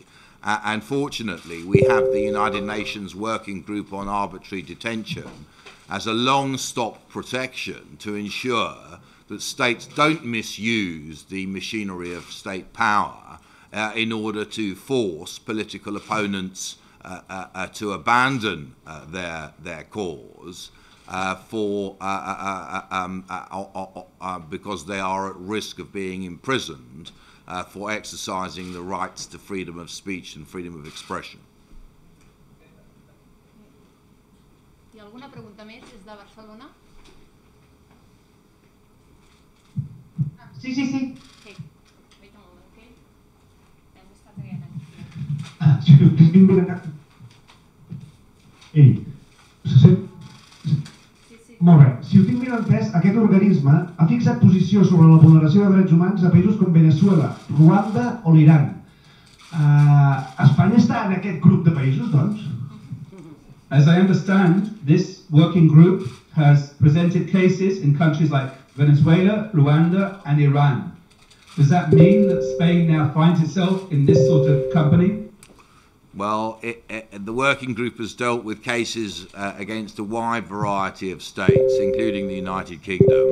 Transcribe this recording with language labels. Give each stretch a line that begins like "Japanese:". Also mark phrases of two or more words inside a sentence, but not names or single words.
English: And fortunately, we have the United Nations Working Group on Arbitrary Detention as a long-stop protection to ensure that states don't misuse the machinery of state power in order to force political opponents to abandon their cause because they are at risk of being imprisoned for exercising the rights to freedom of speech and freedom of expression.
Catalan: Hi ha alguna pregunta més des de Barcelona? Sí.
English: Okay. Wait a moment, okay?
Catalan: Hem estat
English: again.
Catalan: Si ho tinc ben aquí. Ei, se sent? Molt bé. Si ho tinc ben entès, aquest organisme ha fixat posició sobre la vulneració de drets humans a països com Venezuela, Ruanda o l'Iran. Espanya està en aquest grup de països, doncs?
English: As I understand, this working group has presented cases in countries like Venezuela, Rwanda and Iran. Does that mean that Spain now finds itself in this sort of company? Well, the working group has dealt with cases against a wide variety of states, including the United Kingdom.